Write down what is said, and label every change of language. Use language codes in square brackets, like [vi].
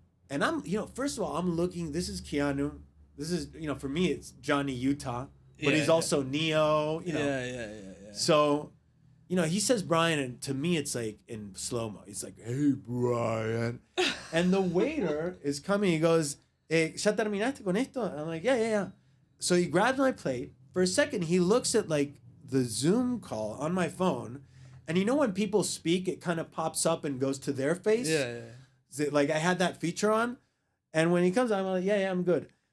[en] And I'm, first of all, I'm looking, this is Keanu. This is, for me, it's Johnny Utah. But he's also Neo, Yeah. So, he says Brian, and to me, it's like in slow-mo. He's like, hey, Brian. And the waiter is coming. He goes, [es] ¿Ya terminaste con esto? [en] And I'm like, yeah. So he grabs my plate. For a second, he looks at, the Zoom call on my phone. And when people speak, it kind of pops up and goes to their face. Yeah. I had that feature on. And when he comes, I'm like, yeah, I'm good.